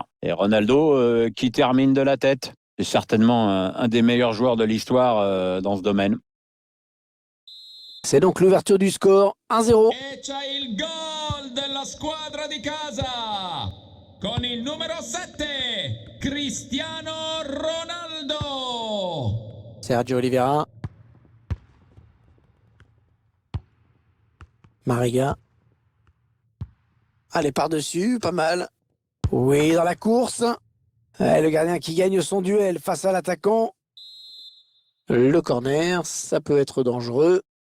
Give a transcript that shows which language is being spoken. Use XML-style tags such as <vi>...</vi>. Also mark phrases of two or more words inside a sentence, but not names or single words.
<fr>Et Ronaldo qui termine de la tête. C'est certainement un des meilleurs joueurs de l'histoire dans ce domaine. C'est donc l'ouverture du score, 1-0.</fr> <it>E c'è il gol della squadra di casa. Con il numero 7, Cristiano Ronaldo. Sergio Oliveira. Mariga.</it> <fr>Allez, par-dessus, pas mal. Oui, dans la course. Le gardien qui gagne son duel face à l'attaquant. Le corner, ça peut être dangereux.</fr>